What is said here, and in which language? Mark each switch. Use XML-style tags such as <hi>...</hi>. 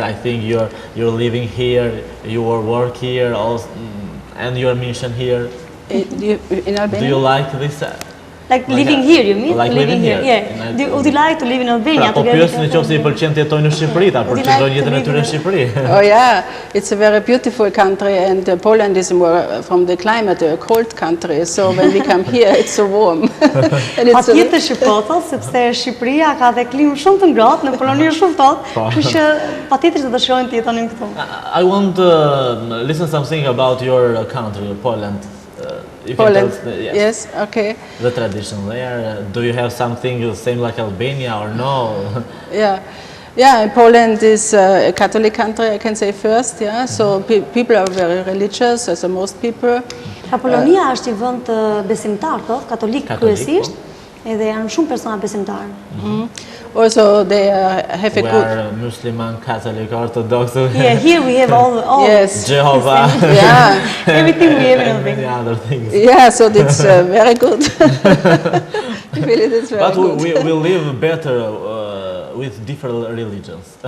<en>I think you're living here, you work here, also, and your mission here. In Albania? Do you like this? Like living here, you mean? Like living here. Yeah. Would you like to live in Albania?</en> <sq>Po pyesin nëse i pëlqen të jetojnë në Shqipëri, ta përqendrojnë jetën e tyre në Shqipëri.</sq> <en>Oh yeah, it's a very beautiful country, and Poland is more from the climate, a cold country. So when we come here, it's so warm.</en> <sq>Patjetër shqiptata, sepse Shqipëria ka dhe klimë shumë të ngrohtë, në Poloni është shumë ftohtë, kështu që patjetër të dëshirojnë të jetonin këtu.</sq> <en>I want to listen something about your country, Poland. Poland, yes, okay. The tradition there. Do you have something the same like Albania or no? Yeah, Poland is a Catholic country, I can say first, yeah. So people are very religious, as most people.</en> <sq>Polonia është një vend besimtar, katolik kryesisht, edhe janë shumë persona besimtar.</sq> <en>Also, they have a good... We are Muslim, Catholic, Orthodox. Yeah, here we have all yes. Jehovah. Yeah. Everything we have in and many Albania. other things. Yeah, so that's very good. Really, that's very But good. we live better with different religions.</en>